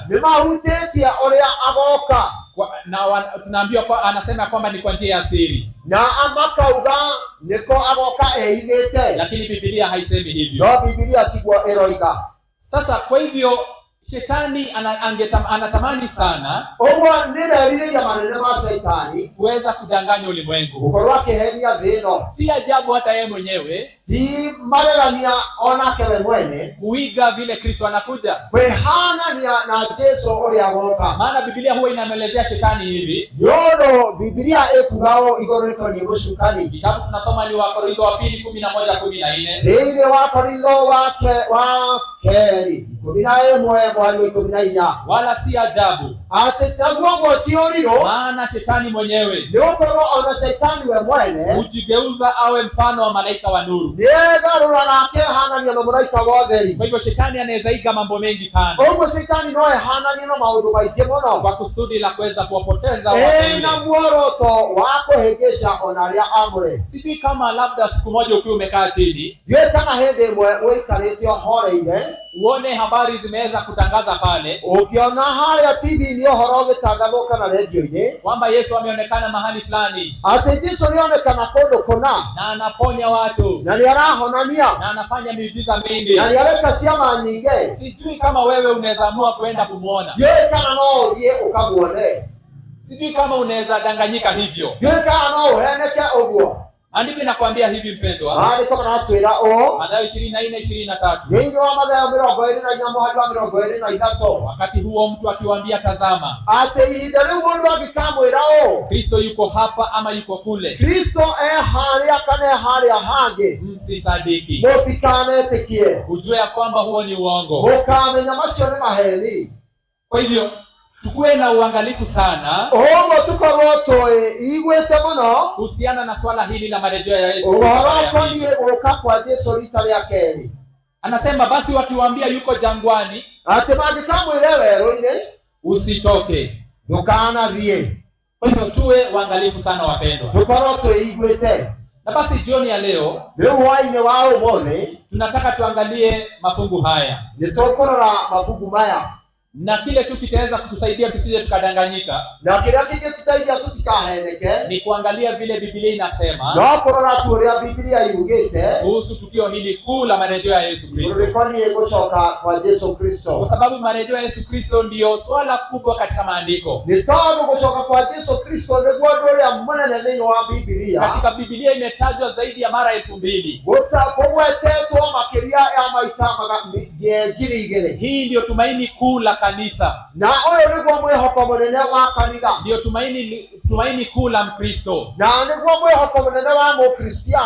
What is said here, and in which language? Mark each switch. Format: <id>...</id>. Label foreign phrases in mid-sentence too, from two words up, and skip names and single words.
<ki>nĩ mahutetie ũrĩa agoka.</ki> <sw>Tunaambiwa kwa anasema kwamba ni kwa njia ya siri.</sw> <ki>Na amakauga niko agoka ehithĩte.</ki> <sw>Lakini Biblia haisemi hivyo.</sw> <ki>No Biblia tiguo ĩroiga.</ki> <sw>Sasa kwa hivyo shetani anatamani sana</sw> <ki>ũguo nĩ merirĩria manene ma Shaitani</ki> <sw>kuweza kudanganya ulimwengu.</sw> <ki>gũkorwo akĩhenia thĩ ĩno.</ki> <sw>Si ajabu hata yeye mwenyewe</sw> <ki>ti magegania onake we mwene</ki> <sw>kuiga vile Kristo anakuja,</sw> <ki>kwĩhanania na Jesu ũrĩa agoka.</ki> <sw>Maana Biblia huwa inamelezea shetani hivi.</sw> <ki>Nyondo Biblia ĩkugago igũrũ rĩkoniĩ mũcukani.</ki> <sw>Kitabu tunasoma ni Wakorintho wa pili 11:14.</sw> <ki>Thĩinĩ wa Korintho wa kerĩ 11:14.</ki> <sw>Wala si ajabu</sw> <ki>atĩ taguo gũtiũrirwo,</ki> <sw>maana shetani mwenyewe</sw> <ki>nĩgũkorwo ona Shaitani we mwene</ki> <sw>hujigeuza awe mfano wa malaika wa nuru.</sw> <ki>nĩegarũraga akehanania na mũraika wa ũtheri.</ki> <sw>Kwa hivyo shetani anaweza iga mambo mengi sana,</sw> <ki>ũguo Shaitani no ehananie na maũndũ maingĩ mũno</ki> <sw>kwa kusudi la kuweza kuwapoteza watu.</sw> <ki>na muoroto wa kũhĩngĩca ona arĩa amũre.</ki> <sw>Sijui kama labda siku moja ukiwa umekaa chini,</sw> <ki>ndiũĩ kana hĩndĩ ĩmwe ũikarĩte ũhoreire,</ki> <sw>uone habari zimeweza kutangaza pale,</sw> <ki>ũngĩona harĩa TV-inĩ ũhoro ũgĩtangathwo kana redio-inĩ</ki> <sw>kwamba Yesu ameonekana mahali fulani,</sw> <ki>atĩ Jesũ nĩonekana kũndũ kũna</ki> <sw>na anaponya watu,</sw> <ki>na nĩarahonania</ki> <sw>na anafanya miujiza mingi,</sw> <ki>na nĩareka ciama nyingĩ.</ki> <sw>Sijui kama wewe unaweza amua kwenda kumuona.</sw> <ki>ndiũĩ kana no ũthiĩ ũkamuone.</ki> <sw>Sijui kama unaweza danganyika hivyo.</sw> <ki>ndiũĩ kana no ũheneke ũguo.</ki> <sw>Andiko inakwambia hivi mpendwa,</sw> <ki>maandĩko maratwĩra ũũ Mathayo 24:23. thĩinĩ wa Mathayo 24:23,</ki> <sw>wakati huo mtu akiwaambia tazama,</sw> <ki>atĩ ihinda rĩu mũndũ angĩkamwĩra ũũ,</ki> <sw>Kristo yuko hapa ama yuko kule,</sw> <ki>Kristo harĩa kana harĩa hangĩ,</ki> <sw>msisadiki.</sw> <ki>mũtikanetĩkie.</ki> <sw>Ujue ya kwamba huo ni uongo.</sw> <ki>mũkamenya macio nĩ maheni.</ki> <sw>Kwa hivyo tukuwe na uangalifu sana</sw> <ki>ũguo tũkorwo twĩiguĩte mũno</ki> <sw>kuhusiana na swala hili la marejeo ya Yesu.</sw> <ki>ũhoro ũkoniĩ gũũka kwa Jesũ rita rĩa kerĩ.</ki> <sw>Anasema basi wakiwaambia yuko jangwani,</sw> <ki>atĩ mangĩkamwĩre werũ-inĩ,</ki> <sw>usitoke,</sw> <ki>ndũkanathiĩ.</ki> <sw>Kwa hivyo tuwe uangalifu sana wapendwa.</sw> <ki>tũkorwo twĩiguĩte.</ki> <sw>Na basi jioni ya leo</sw> <ki>rĩu hwaĩ-inĩ wa ũmũthĩ</ki> <sw>tunataka tuangalie mafungu haya,</sw> <ki>nĩtũkũrora mabuku maya,</ki> <sw>na kile tu kitaweza kutusaidia tusije tukadanganyika</sw> <ki>na kĩrĩa kĩngĩtũteithia tũtikaheneke</ki> <sw>ni kuangalia vile Biblia inasema</sw> <ki>no kũrora tu ũrĩa Biblia yugĩte</ki> <sw>kuhusu tukio hili kuu la marejeo ya Yesu Kristo,</sw> <ki>rĩkoniĩ gũcoka kwa Jesũ Kristo.</ki> <sw>kwa sababu marejeo ya Yesu Kristo ndio swala kubwa katika maandiko.</sw> <ki>nĩ tondũ gũcoka kwa Jesũ Kristo nĩguo ũndũ ũrĩa mũnene thĩinĩ wa Biblia.</ki> <sw>Katika Biblia imetajwa zaidi ya mara 2000.</sw> <ki>Kũgwetetwo makĩria ya maita 2,000.</ki> <sw>Hii ndio tumaini kuu la kanisa,</sw> <ki>na ũyũ nĩguo mwĩhoko mũnene wa kanitha,</ki> <sw>ndio tumaini kuu la Mkristo,</sw> <ki>na nĩguo mwĩhoko mũnene wa Mũkristiano,</ki>